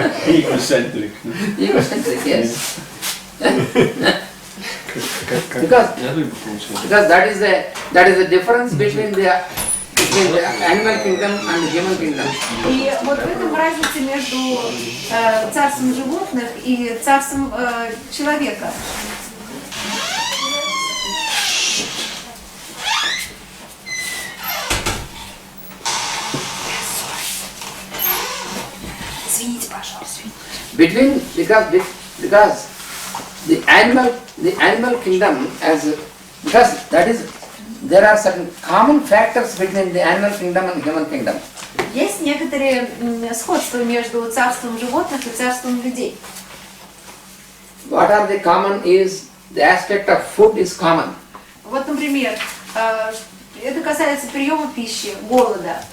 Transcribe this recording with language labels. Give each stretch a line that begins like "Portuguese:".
English: Egocentric. Egocentric, yes. Because that is the difference between the animal kingdom and the human kingdom.
Russian: И вот в этом разница между царством животных и царством человека. Извините, пожалуйста.
English: Because the animal kingdom there are certain common factors between the animal kingdom and human kingdom.
Russian: Есть некоторые сходства между царством животных и царством людей.
English: What are the common is the aspect of food is common.
Russian: Вот, например, это касается приема пищи, голода.